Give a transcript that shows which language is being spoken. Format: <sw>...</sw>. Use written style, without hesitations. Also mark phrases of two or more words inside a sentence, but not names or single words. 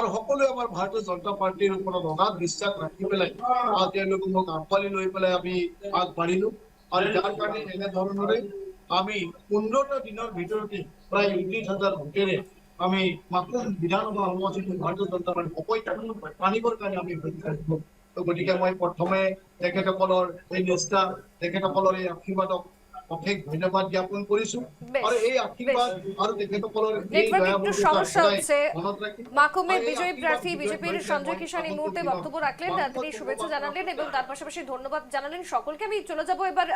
<as>সকলোৱে আমাৰ ভাৰতীয় জনতা পাৰ্টিৰ ওপৰত অগাধ বিশ্বাস ৰাখি পেলাই তেওঁলোকে মোক আঁকোৱালি লৈ পেলাই আমি আগবাঢ়িলো আৰু যাৰ কাৰণে এনেধৰণৰে আমি ১৫টা দিনৰ ভিতৰতে প্ৰায় ৩০,০০০ ভোটেৰে আমি মাত্ৰ বিধানসভা সমষ্টিত ভাৰতীয় জনতা পাৰ্টি আনিবৰ কাৰণে আমি গতিকে মই প্ৰথমে তেখেতসকলৰ এই নিষ্ঠা, তেখেতসকলৰ এই আশীৰ্বাদক অশেষ ধন্যবাদ জ্ঞাপন কৰিছো আৰু এই আশীর্বাদ আৰু তেখেতসকলৰ এই</as> <bn>একটু সমস্যা হচ্ছে। মাকুমের বিজয়ী প্রার্থী বিজেপির সঞ্জয় কিষান এই মুহূর্তে বক্তব্য রাখলেন, তিনি শুভেচ্ছা জানালেন এবং তার পাশাপাশি ধন্যবাদ জানালেন সকলকে। আমি চলে যাবো এবার</bn>